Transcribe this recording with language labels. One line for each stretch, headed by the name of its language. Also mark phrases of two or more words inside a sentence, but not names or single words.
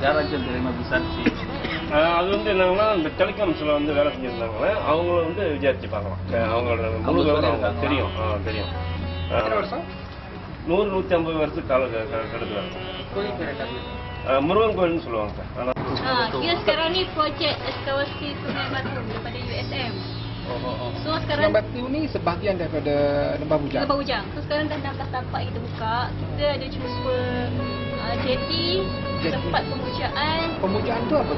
Tamil: யாராச்சும் தெரியுமா விசாரிச்சு? அது வந்து என்னன்னா இந்த டெலிகாம்ஸ்ல வந்து வேலை செஞ்சிருந்தாங்களே அவங்கள வந்து விசாரிச்சு பார்க்கலாம். அவங்களோட முழு விவரம் அவங்க தெரியும். 100-150 வருஷம் காலகட்டத்தில் முருகன் கோயில்னு சொல்லுவாங்க சார்.
Malay: Dia sekarang ni projek ekskavasi Sungai Batu daripada USM. So sekarang Sungai Batu ni sebahagian daripada Lembah Bujang. Lembah Bujang. So sekarang dah 16 tapak kita buka. Kita ada jumpa jetty, tempat pemujaan. Pemujaan tu apa tu?